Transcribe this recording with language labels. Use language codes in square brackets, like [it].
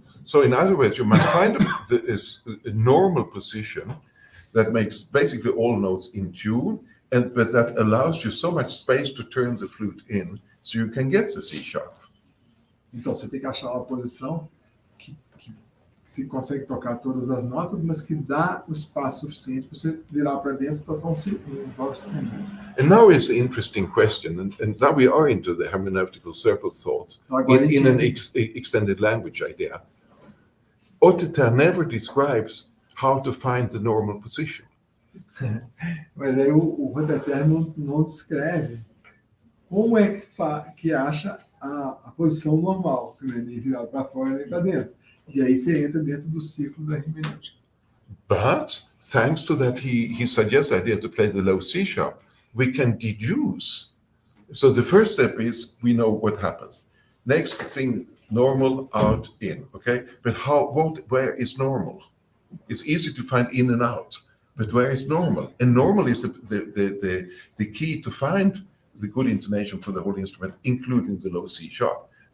[en] So in other words, you must find a normal position that makes basically all notes in tune, but that allows you so much space to turn the flute in, so you can get the C sharp. [pt] Então você tem que achar uma posição que se consegue tocar todas as notas, mas que dá o espaço suficiente para você virar para dentro e tocar um toque sustenido. [en] And now is an interesting question, and now we are into the hermeneutical circle thoughts in an extended language idea. Otteter never describes how to find the normal position. [pt] Mas aí o Otteter não descreve como é que acha a posição normal, que não é nem virado para fora nem para dentro. E aí você entra dentro do ciclo da hermenêutica. [en] But thanks to that, he suggests the idea to play the low C sharp. We can deduce. So the first step is we know what happens. Next thing, normal, out, in. Okay, but where is normal? It's easy to find in and out, but where is normal? And normal is the key to find the good intonation for the whole instrument, including the low C sharp.